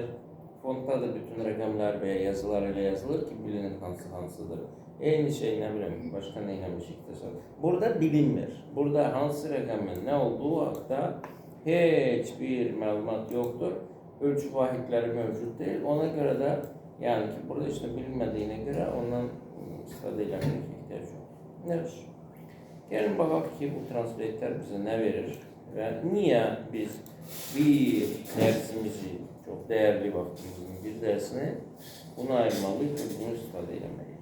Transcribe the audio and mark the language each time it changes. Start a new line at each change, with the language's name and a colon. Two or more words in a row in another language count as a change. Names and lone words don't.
Azerbaijani: Fontta da bütün rəqəmlər və yazılar elə yazılır ki, bilinir hansıdır. Eyni şey nə bilim, başqa nə eləmişikdir. Burada bilinmir. Burada hansı rəqəmin nə olduğu haqqda heç bir məlumat yoktur.
Turkish: Ölçü vahidləri mövcud değil. Ona göre de yani ki burada işte bilinmediğine göre ondan
Azerbaijani: istifadə eləmək
Turkish: ihtiyac yok. Nədir?
Azerbaijani: Gelin baxaq ki bu translate'lər bizə nə verir və niyə biz bir dərsimizi,
Turkish: çok değerli
Azerbaijani: vaxtımızın bir dersini buna ayırmalıyıq və bunu istifadə eləməliyik.